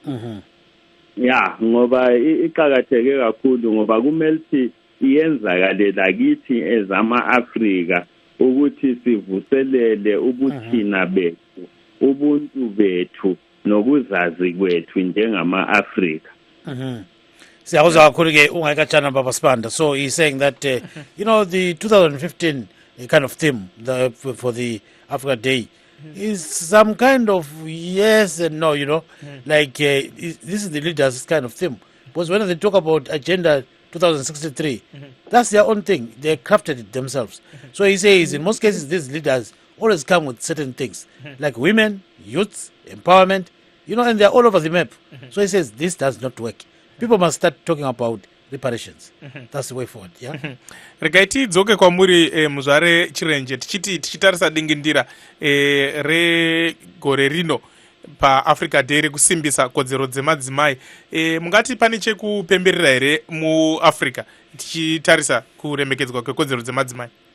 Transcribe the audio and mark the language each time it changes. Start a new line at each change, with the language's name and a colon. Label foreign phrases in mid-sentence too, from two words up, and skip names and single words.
North Ndebele: Ya ngoba iqakatheke kakhulu, ngoba kumele ukuthi iyenzakale lakithi ezama-Afrika ukuthi sivuselele ubuthina bethu, ubuntu bethu nokuzazi kwethu njengama-Afrika. Siyakuzwa kakhulu ke ungayikatshana baba Sibanda.
English: So he's saying that the 2015 kind of theme for the Africa Day is some kind of yes and no, like this is the leaders' kind of theme. Because when they talk about Agenda 2063, that's their own thing. They crafted it themselves. So he says in most cases these leaders always come with certain things like women, youth, empowerment, and they're all over the map. So he says this does not work. People must start talking about reparations. That's the way forward. Yeah.
Shona: Regaiti dzoke kwamuri muzvare chirenje tichitarisa dingindira re gore rino paafrica day rekusimbisa kodzero dzemadzimai. Mungati pane chekupemberera here muafrica tichitarisa kuremekedzwa kwekodzero dzemadzimai?